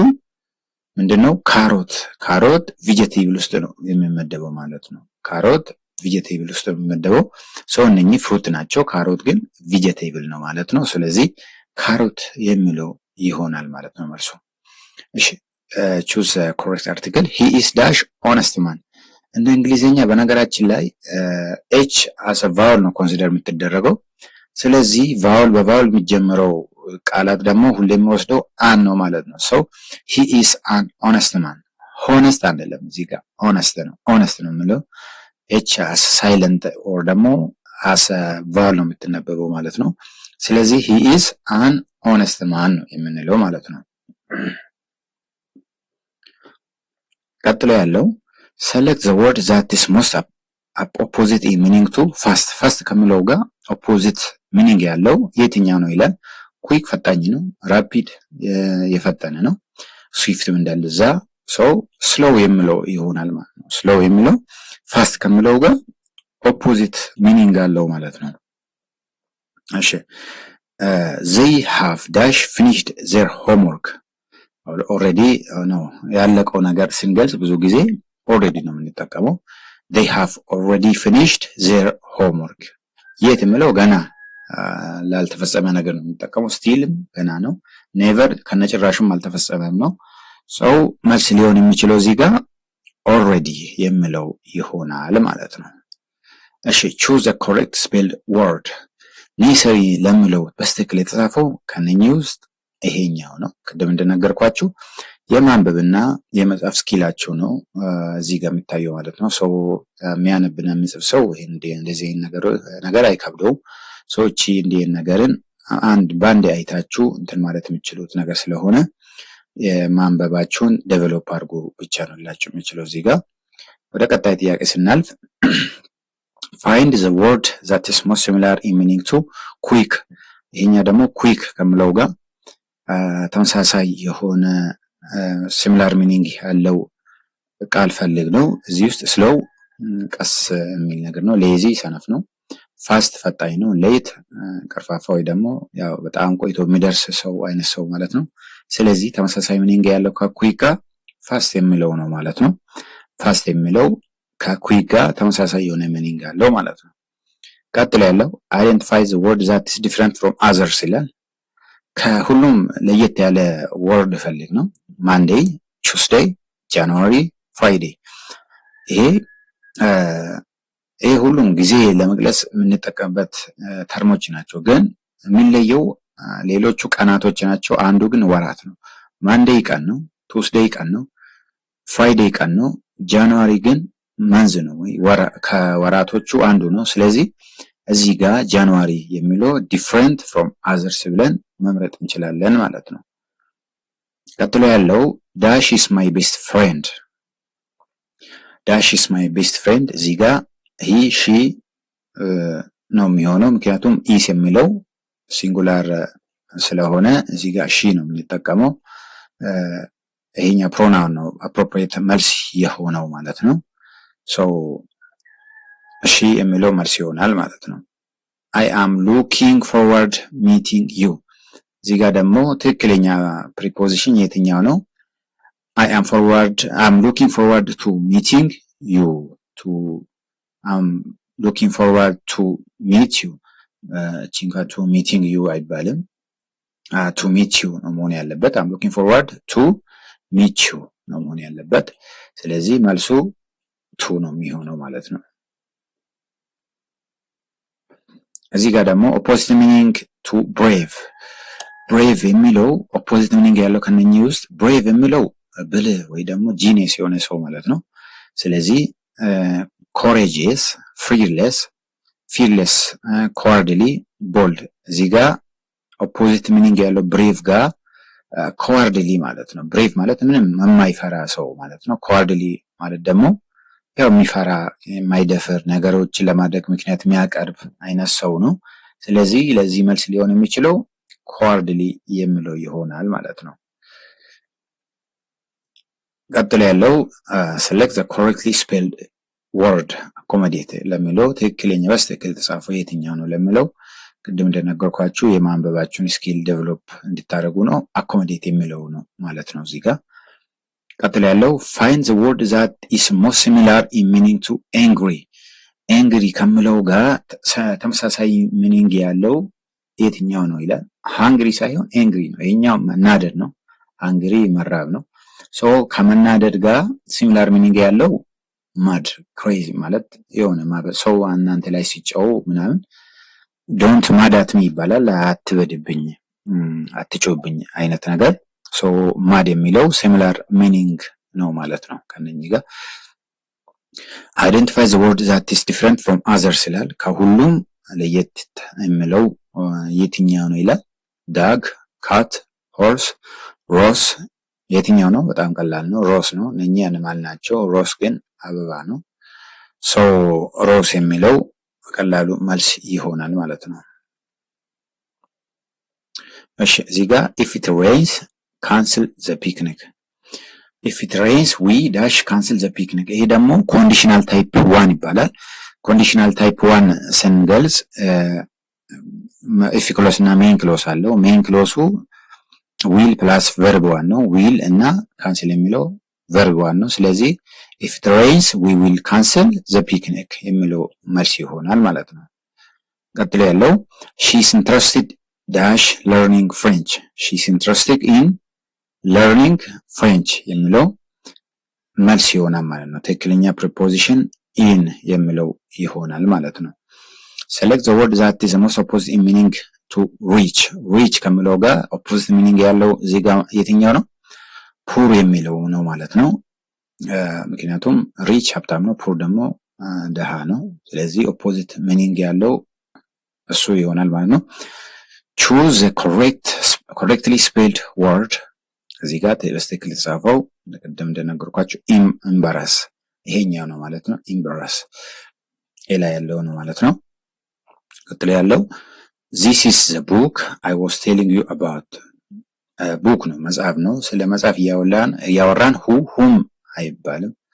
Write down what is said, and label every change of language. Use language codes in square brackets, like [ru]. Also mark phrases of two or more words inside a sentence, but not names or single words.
[am] ምንድነው? [en] carrot vegetable [am] ውስጥ ነው የሚመደበው ማለት ነው። [en] carrot vegetable [am] ውስጥ ነው የሚመደበው። ሰው እነኚህ ፍሩት ናቸው። ካሮት ግን ቬጂቴብል ነው ማለት ነው። ስለዚህ ካሮት የሚለው ይሆናል ማለት ነው መልሱ። እሺ [en] choose a correct article. he is dash honest man. [am] እንደ እንግሊዘኛ በነገራችን ላይ [en] h as a vowel [am] ነው ኮንሲደር የምትደረገው። ስለዚህ በቫውል የሚጀምረው ቃላት ደግሞ ሁሌም ወስደው አን ነው ማለት ነው። [en] so he is an honest man. [am] honest አይደለም እዚህ ጋር honest ነው የሚለው [en] h as silent or [am] ደግሞ [en] as a vowel [am] ነው የምትነበበው ማለት ነው። ስለዚህ [en] he is an honest man [am] ነው የምንለው ማለት ነው። ቀጥሎ ያለው [en] select the word that is most opposite in meaning to fast fast [am] ከሚለው ጋር [en] opposite meaning [am] ያለው የትኛው ነው ይላል quick ፈጣኝ ነው rapid የፈጠነ ነው swift እንደዛ [en] so slow [am] የሚለው ይሆናል ማለት ነው slow የሚለው fast ከሚለው ጋር [en] opposite meaning [am] አለው ማለት ነው [en] እሺ they have dash finished their homework already [am] ነው ያለቀው ነገር ስንገልጽ ብዙ ጊዜ [en] already [am] ነው የምንጠቀመው [en] they have already finished their [am] homework የት የሚለው ገና ላልተፈጸመ ነገር ነው የምንጠቀመው still ገና ነው never ከነጭራሹም አልተፈጸመም ነው so መልስ ሊሆን የሚችለው እዚህ ጋር already የሚለው ይሆናል ማለት ነው እሺ [en] choose the correct spelled word necessary [am] ለሚለው በስተክል የተጻፈው ከነኚህ ውስጥ ይሄኛው ነው ቅድም እንደነገርኳችሁ የማንበብና የመጻፍ ስኪላቸው ነው እዚህ ጋር የሚታየው ማለት ነው ሶ የሚያነብና የሚጽፍ ሰው እንደዚህ ነገር አይከብደው ሰዎች እንዲህ ነገርን አንድ ባንድ አይታችሁ እንትን ማለት የምትችሉት ነገር ስለሆነ የማንበባችሁን ዴቨሎፕ አድርጉ ብቻ ነው ላችሁ የምትችለው እዚህ ጋር ወደ ቀጣይ ጥያቄ ስናልፍ [en] find the word that is most similar in meaning to quick [am] ይሄኛ ደግሞ quick ከመለው ጋር ተመሳሳይ የሆነ [en] similar meaning [am] ያለው ቃል ፈልግ ነው እዚህ ውስጥ slow ቀስ የሚል ነገር ነው lazy ሰነፍ ነው fast ፈጣኝ ነው late ቀርፋፋ ወይ ደግሞ ያው በጣም ቆይቶ የሚደርስ ሰው አይነት ሰው ማለት ነው ስለዚህ ተመሳሳይ meaning ያለው ከquick ጋር fast የሚለው ነው ማለት ነው fast የሚለው ከquick ጋር ተመሳሳይ የሆነ meaning አለው ማለት ነው ቀጥሎ ያለው [en] identify the word that is different from others [am] ይላል ከሁሉም ለየት ያለ word ፈልግ ነው [en] Monday Tuesday January Friday [am] ይሄ ሁሉም ጊዜ ለመግለጽ የምንጠቀምበት ተርሞች ናቸው ግን የሚለየው ሌሎቹ ቀናቶች ናቸው አንዱ ግን ወራት ነው Monday ቀን ነው Tuesday ቀን ነው Friday ቀን ነው January ግን መንዝ ነው ከወራቶቹ አንዱ ነው ስለዚህ እዚህ ጋር ጃንዋሪ የሚለው [en] different from others [am] ብለን መምረጥ እንችላለን ማለት ነው ቀጥሎ ያለው [en] dash is my best friend dash is my best friend እዚህ [am] ጋር [en] he she [am] ነው የሚሆነው ምክንያቱም is የሚለው ሲንጉላር ስለሆነ እዚህ ጋር she ነው የምንጠቀመው ይሄኛ pronoun ነው appropriate መልስ የሆነው ማለት ነው [en] so she [am] የሚለው መልስ ይሆናል ማለት ነው [en] I am looking forward meeting you [am] እዚህ ጋር ደግሞ ትክክለኛ preposition የትኛው ነው [en] I'm looking forward to meeting you I'm looking forward to meet you to meeting you አይባልም to meet you [am] ነው መሆን ያለበት [en] I'm looking forward to meet you [am] ነው መሆን ያለበት ስለዚህ መልሱ [en] to [am] ነው የሚሆነው ማለት ነው እዚህ ጋር ደግሞ [en] opposite meaning to brave [am] የሚለው [en] opposite meaning [am] ያለው ከነኚህ ውስጥ brave የሚለው ብልህ ወይ ደግሞ genius የሆነ ሰው ማለት ነው ስለዚህ [en] courageous fearless cowardly bold [am] እዚህ ጋር [en] opposite meaning [am] ያለው brave ጋር cowardly ማለት ነው brave ማለት ምንም የማይፈራ ሰው ማለት ነው cowardly ማለት ደግሞ ያው የሚፈራ የማይደፍር ነገሮችን ለማድረግ ምክንያት የሚያቀርብ አይነት ሰው ነው ስለዚህ ለዚህ መልስ ሊሆን የሚችለው cowardly የሚለው ይሆናል ማለት ነው ቀጥሎ ያለው [en] select the correctly spelled word [am] accommodate ለሚለው ትክክለኛ በስተክል ተጻፈው የትኛው ነው ለሚለው ቅድም እንደነገርኳችሁ የማንበባችሁን [en] skill develop [am] እንድታደርጉ ነው accommodate የሚለው ነው ማለት ነው እዚህ ጋር ቀጥሎ ያለው [en] find the word that is most similar in meaning to angry [am] ከሚለው ጋር ተመሳሳይ meaning ያለው የትኛው ነው ይላል hungry ሳይሆን angry ነው ይሄኛው መናደድ ነው hungry መራብ ነው so ከመናደድ ጋር [en] similar meaning [am] ያለው [en] mad crazy [am] ማለት የሆነ ማለት ሰው እናንተ ላይ ሲጫው ምናምን [en] don't mad at me [am] ይባላል አትበድብኝ አትጮብኝ አይነት ነገር [en] so mad [am] የሚለው [en] similar meaning [am] ነው ማለት ነው ከነኚህ ጋር [en] identify the word that is different from others [am] ይላል ከሁሉም ለየት የሚለው የትኛው ነው ይላል [en] dog cat horse rose [am] የትኛው ነው? በጣም ቀላል ነው። ሮስ ነው። እነኚህ አኒማል ናቸው። ሮስ ግን አበባ ነው። [en] so rose [am] የሚለው ቀላሉ መልስ ይሆናል ማለት ነው። እሺ እዚህ ጋር [en] if it rains cancel the picnic if it rains we dash cancel the picnic [am] ይሄ ደግሞ [en] conditional type 1 [am] ይባላል። [en] conditional type 1 [am] ስንገልጽ [en] if clause እና main clause አለው። main clause will plus verb 1 ነው። ዊል እና ካንስል የሚለው verb 1 ነው። ስለዚህ if it rains we will cancel the picnic [am] የሚለው መልስ ይሆናል ማለት ነው። ቀጥሎ ያለው [en] she is interested dash learning French she is interested in learning French [am] የሚለው መልስ ይሆናል ማለት ነው። ትክክለኛ [en] preposition in [am] የሚለው ይሆናል ማለት ነው። [en] select the word that is the most opposite in meaning to rich rich [am] ከሚለው ጋር [en] opposite meaning [am] ያለው እዚህ ጋር የትኛው ነው? poor የሚለው ነው ማለት ነው። ምክንያቱም rich ሀብታም ነው፣ poor ደግሞ ደሃ ነው። ስለዚህ opposite meaning ያለው እሱ ይሆናል ማለት ነው። [en] choose the correctly spelled word [am] እዚህ ጋር በትክክል የተጻፈው ቅድም እንደነገርኳችሁ embarrass ይሄኛው ነው ማለት ነው። embarrass ኤላ ያለው ነው ማለት ነው። ቀጥሎ ያለው [en] this is the book I was telling you about [am] book ነው፣ መጽሐፍ ነው። ስለ መጽሐፍ ያወራን whom አይባልም።